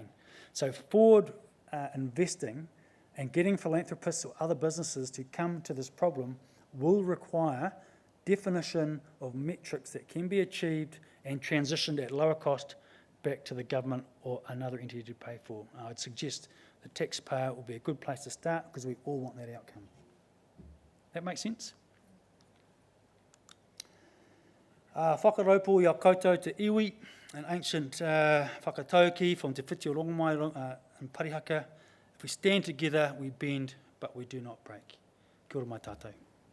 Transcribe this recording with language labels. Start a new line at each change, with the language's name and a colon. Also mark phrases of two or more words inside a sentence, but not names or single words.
English: So forward investing and getting philanthropists or other businesses to come to this problem will require definition of metrics that can be achieved and transitioned at lower cost back to the government or another entity to pay for. I'd suggest the taxpayer will be a good place to start because we all want that outcome. That makes sense?
Māori: Whakaraupo ia koutou te iwi,
English: an ancient whakatauki from Te Whiti o Rongomai in Parihaka. If we stand together, we bend, but we do not break.
Māori: Kia ora mai tātou.